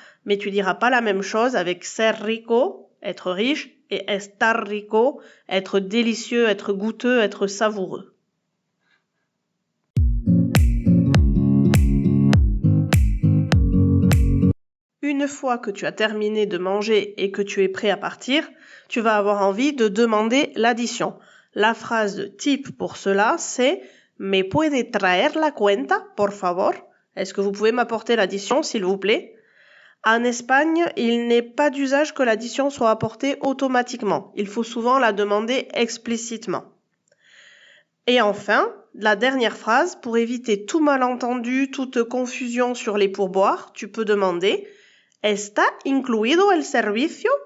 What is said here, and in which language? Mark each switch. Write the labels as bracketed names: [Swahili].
[French] Mais tu diras pas la même chose avec ser rico, être riche, et estar rico, être délicieux, être goûteux, être savoureux. Une fois que tu as terminé de manger et que tu es prêt à partir, tu vas avoir envie de demander l'addition. La phrase type pour cela, c'est [Spanish] ¿Me puede traer la cuenta, por favor? [French] Est-ce que vous pouvez m'apporter l'addition, s'il vous plaît? En Espagne, il n'est pas d'usage que l'addition soit apportée automatiquement. Il faut souvent la demander explicitement. Et enfin, la dernière phrase, pour éviter tout malentendu, toute confusion sur les pourboires, tu peux demander [Spanish] ¿Está incluido el servicio?